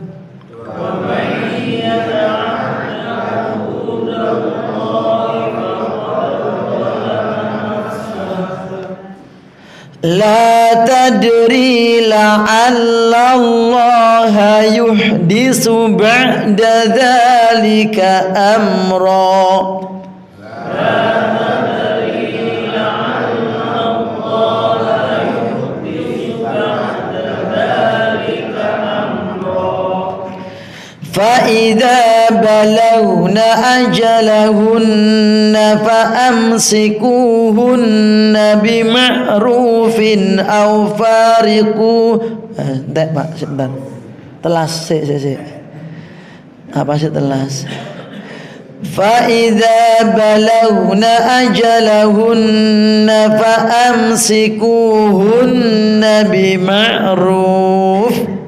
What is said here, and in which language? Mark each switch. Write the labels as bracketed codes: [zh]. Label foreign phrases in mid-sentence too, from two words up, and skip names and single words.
[ar] لا تدري لعل الله يحدث بعد ذلك أمرا. فإذا بلغن أجلهن فأمسكوهن بمعروف أو [id] Pak, sebentar. [jv] Telas, sik. Apa sih telas? [ar] فإذا بلغن أجلهن فأمسكوهن بمعروف